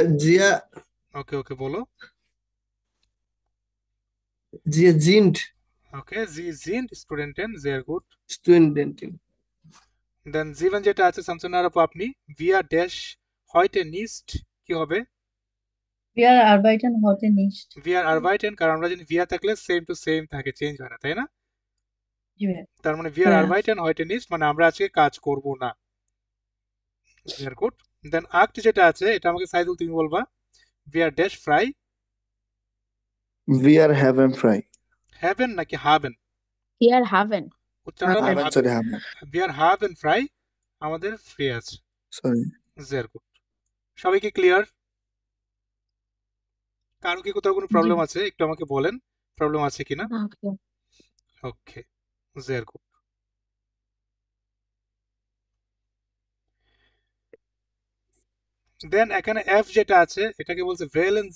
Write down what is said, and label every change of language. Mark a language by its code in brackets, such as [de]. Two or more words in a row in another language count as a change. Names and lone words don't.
[bn] জিয়া ওকে ওকে বলো। [de] Sie sind ওকে, Sie sind Studenten. Sehr gut. স্টুডেন্ট [bn] দেন জীবন যেটা আছে শামসুন্নাহার আপু আপনি ভিয়া ড্যাশ [de] heute nicht [bn] কি হবে? [de] Wir arbeiten heute nicht. wir arbeiten, [bn] কারণ আমরা জানি ভিয়া থাকলে [en] same to same [bn] থাকে, চেঞ্জ হয় না, তাই না? জি ভাইয়া। তার মানে ভিয়ার হ্যাঁ [de] arbeiten heute nicht [bn] মানে আমরা আজকে কাজ করব না। [en] very good. [bn] দেন আক্ট যেটা আছে এটা আমাকে সাইদুল তুমি বলবা। [de] wir dash frei. We are heaven fry. [bn] হ্যাভেন নাকি হাবেন? [de] hier haben. [bn] উচ্চারণটা হবে Heaven, হাবেন। [en] sorry, heaven. [de] wir haben frei [bn] আমাদের ফ্রি আছে। Sorry. [en] very good. [bn] সবাই কি ক্লিয়ার? কারো কি কোথাও কোনো জি প্রবলেম আছে একটু আমাকে বলেন, প্রবলেম আছে কিনা। ওকে। [en] okay, very good. [bn] দেন এখানে এফ যেটা আছে এটাকে বলছে ভ্যালেন্সি।